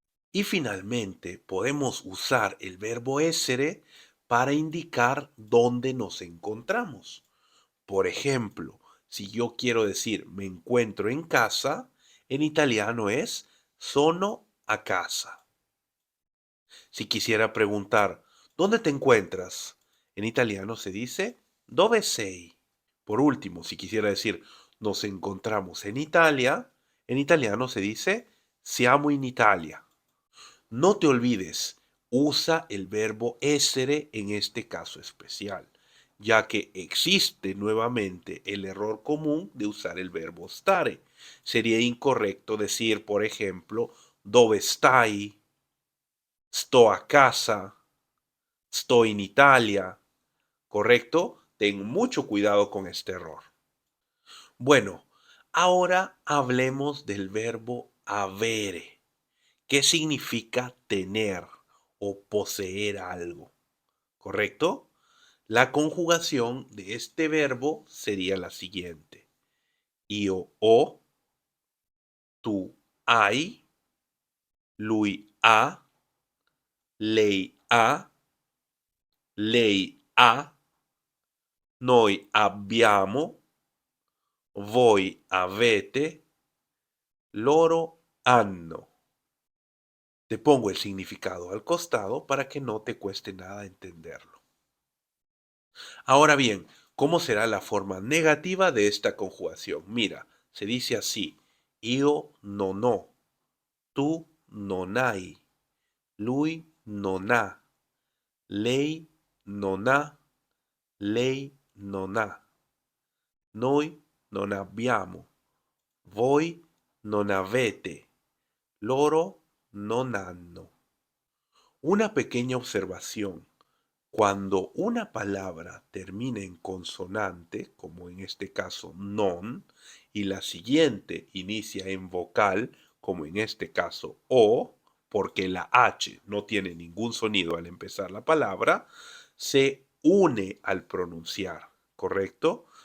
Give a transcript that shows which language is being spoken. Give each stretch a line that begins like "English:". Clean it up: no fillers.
Spanish: Y finalmente, podemos usar el verbo essere para indicar dónde nos encontramos. Por ejemplo, si yo quiero decir me encuentro en casa, en italiano es
Italian: sono a casa.
Spanish: Si quisiera preguntar ¿dónde te encuentras? En italiano se dice
Italian: dove sei.
Spanish: Por último, si quisiera decir nos encontramos en italiano se dice
Italian: siamo in Italia.
Spanish: No te olvides, usa el verbo essere en este caso especial, ya que existe nuevamente el error común de usar el verbo stare. Sería incorrecto decir, por ejemplo,
Italian: dove stai, sto a casa, sto in Italia.
Spanish: ¿Correcto? Ten mucho cuidado con este error. Bueno, ahora hablemos del verbo avere. ¿Qué significa tener o poseer algo? ¿Correcto? La conjugación de este verbo sería la siguiente.
Italian: Io ho, tu hai, lui ha, lei ha, lei ha, noi abbiamo, voi avete, loro hanno.
Spanish: Te pongo el significado al costado para que no te cueste nada entenderlo. Ahora bien, ¿cómo será la forma negativa de esta conjugación? Mira, se dice así:
Italian: io non ho, tu non hai, lui non ha, lei non ha, lei non ha, noi non abbiamo, voi non avete, loro non hanno.
Spanish: Una pequeña observación. Cuando una palabra termina en consonante, como en este caso non, y la siguiente inicia en vocal, como en este caso o, porque la H no tiene ningún sonido al empezar la palabra, se une al pronunciar, ¿correcto?